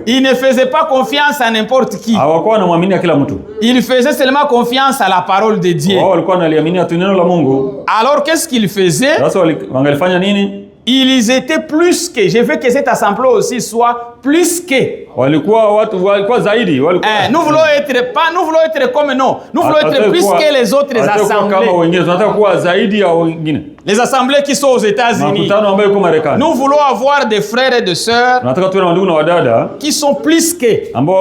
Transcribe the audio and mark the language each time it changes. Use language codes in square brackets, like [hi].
[fr] Ils ne faisaient pas confiance à n'importe qui. [sw] Hawakuwa wanamwamini kila mtu. [fr] Ils faisaient seulement confiance à la parole de Dieu. [sw] Wao walikuwa wanaliamini tu neno la Mungu. [fr] Alors qu'est-ce qu'ils faisaient? [sw] Sasa wangalifanya nini? [fr] Ils étaient plus que, je veux que cette assemblée aussi soit plus que. [sw] Walikuwa watu walikuwa zaidi, walikuwa. [fr] Nous voulons être comme non. Nous voulons être plus que les autres assemblées. [sw] Kama wengine, tunataka kuwa zaidi ya wengine. [fr] Les assemblées qui sont aux États-Unis. Nous voulons avoir des frères et des sœurs qui sont plus que.